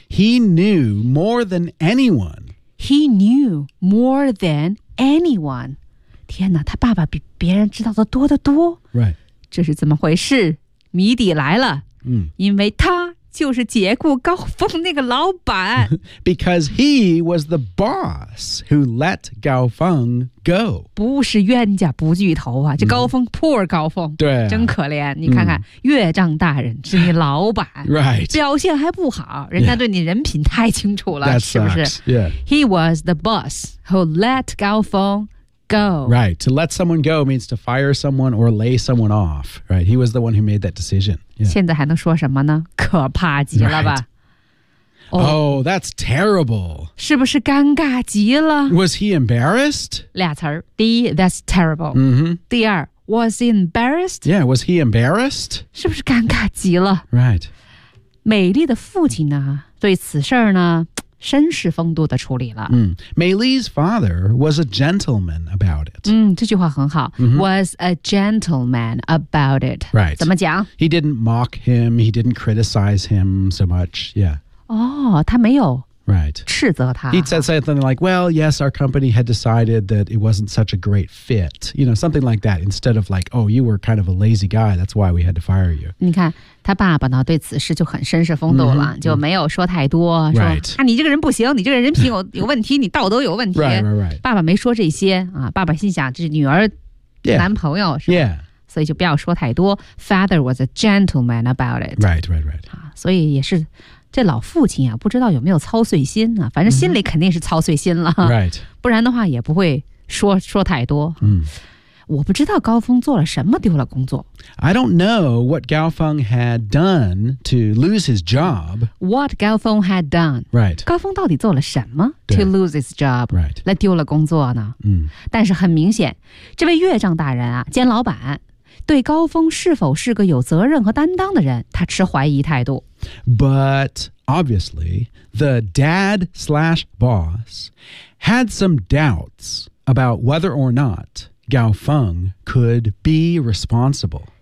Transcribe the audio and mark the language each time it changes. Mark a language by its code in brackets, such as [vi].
[en] He knew more than anyone. He knew more than anyone. [zh] 天哪，他爸爸比别人知道的多得多。 [en] Right. [zh] 这是怎么回事？谜底来了。嗯、 mm. ，因为他。就是解雇高峰那个老板。 [en] Because he was the boss who let Gao Feng go. [zh] 不是冤家不聚头啊，这高峰、mm. [en] poor 高峰， [zh] 对、啊，真可怜。你看看、mm. 岳丈大人是你老板 [en] ，right？ [zh] 表现还不好，人家对你人品太清楚了， [en] yeah. [zh] 是不是 [en] ？Yeah. He was the boss who let Gao Feng. Go. Right. To let someone go means to fire someone or lay someone off. Right. He was the one who made that decision.、 [zh] Yeah. 现在还能说什么呢？可怕极了吧、 [en] right. oh, that's terrible. [zh] 是不是尴尬极了 [en] Was he embarrassed? [zh] 俩词儿。第一 [en] that's terrible.、 Mm-hmm. [zh] 第二 [en] was he embarrassed? Yeah, was he embarrassed? [zh] 是不是尴尬极了 [en] Right. [zh] 美丽的父亲呢对此事呢绅士风度的处理了。 [en] 嗯 ，Maylee's father was a gentleman about it. [zh] 嗯，这句话很好。 Mm-hmm. [en] Was a gentleman about it. Right. [zh] 怎么讲 [en] ？He didn't mock him. He didn't criticize him so much. Yeah. [zh] 哦，他没有。 [en] Right. [zh] 斥责他。 [en] He said something like, "Well, yes, our company had decided that it wasn't such a great fit. You know, something like that. Instead of like, "Oh, you were kind of a lazy guy. That's why we had to fire you." [zh] 你看。他爸爸呢对此事就很绅士风度了、mm-hmm. 就没有说太多、 [en] right. [zh] 说啊，你这个人不行你这个人人品 有问题你道德有问题 [en] right, right, right. [zh] 爸爸没说这些啊，爸爸心想这是女儿、 [en] yeah. [zh] 男朋友是吧、 [en] yeah. [zh] 所以就不要说太多 [en] Father was a gentleman about it right, right, right.、 [zh] 啊、所以也是这老父亲啊，不知道有没有操碎心啊，反正心里肯定是操碎心了、 [en] mm-hmm. right. [zh] 不然的话也不会 说太多、 mm. 我不知道高峰做了什么丢了工作。 [en] I don't know what Gao Feng had done to lose his job. What Gao Feng had done. Right. [zh] 高峰到底做了什么 [en] to lose his job. Right. [zh] 来丢了工作呢、嗯、但是很明显这位岳丈大人啊兼老板对高峰是否是个有责任和担当的人他持怀疑态度。 [en] But obviously, the dad slash boss had some doubts about whether or not Gao Feng could be responsible.